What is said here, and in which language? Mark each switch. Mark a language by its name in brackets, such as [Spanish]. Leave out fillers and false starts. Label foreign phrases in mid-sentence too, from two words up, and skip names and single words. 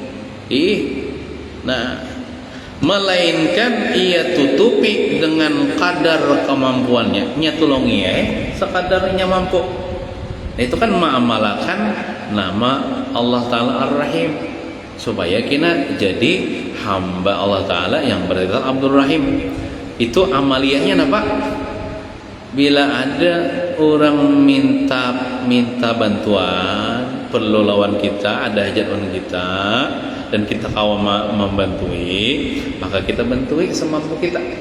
[Indonesian] Nah, melainkan ia tutupi dengan kadar kemampuannya. [Banjar] Nya tolongi sekadarnya mampu. Nah, itu kan mengamalkan nama Allah Ta'ala Ar-Rahim, supaya kita jadi hamba Allah Ta'ala yang bertitel Abdur Rahim. Itu amaliyahnya apa? Bila ada orang minta bantuan, perlu lawan kita, ada hajat lawan kita, dan kita kawa membantui, maka kita bantui semampu kita.